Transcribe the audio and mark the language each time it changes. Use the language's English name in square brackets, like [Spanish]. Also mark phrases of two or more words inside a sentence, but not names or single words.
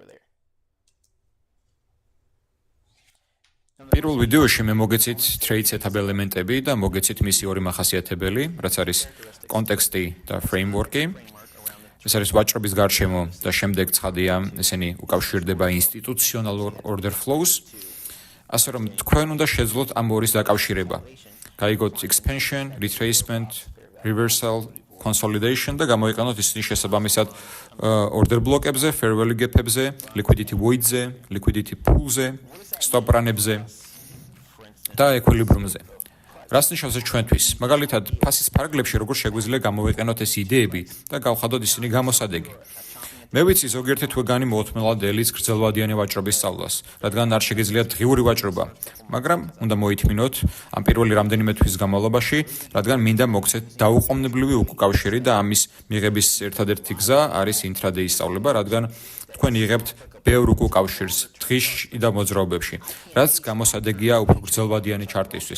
[Georgian] პირველ ვიდეოში მე მოგეცით [English] trade setup [Georgian] ელემენტები და მოგეცით მისი ორი მახასიათებელი, რაც არის კონტექსტი და framework-ი. ეს არის ვაჭრობის გარშემო და შემდეგ ცხადია, ესენი უკავშირდება ინსტიტუციონალურ [English] order flows. [Georgian] ასე რომ თქვენ უნდა შეძლოთ ამ ორის დაკავშირება. გაიგოთ [English] expansion, retracement, reversal, consolidation [Georgian] და გამოიყენოთ ისინი შესაბამისად [English] order block- [Georgian] ებზე, [English] fair value gap- [Georgian] ებზე, [English] liquidity void- [Georgian] ზე, [English] liquidity pool- [Georgian] ზე, [English] stop run- [Georgian] ებზე და equilibrium-ზე. რას ნიშნავს ეს ჩვენთვის? მაგალითად, ფასის ფარგლებში როგორ შეგვიძლია გამოვიყენოთ ეს იდეები და გავხადოთ ისინი გამოსადეგი. მე ვიცი ზოგიერთი თქვენი მოუთმენლად ელის გრძელვადიანი ვაჭრობის სწავლას, რადგან არ შეგიძლიათ დღიური ვაჭრობა, მაგრამ უნდა მოითმინოთ ამ პირველი რამდენიმე თვის განმავლობაში, რადგან მინდა მოგცეთ დაუყოვნებლივი უკავშირი და ამის მიღების ერთადერთი გზა არის intraday-ის სწავლება, რადგან თქვენ იღებთ ბევრ უკავშირს დღისში და მოძრაობებში, რაც გამოსადეგია უფრო გრძელვადიანი ჩარტისთვის.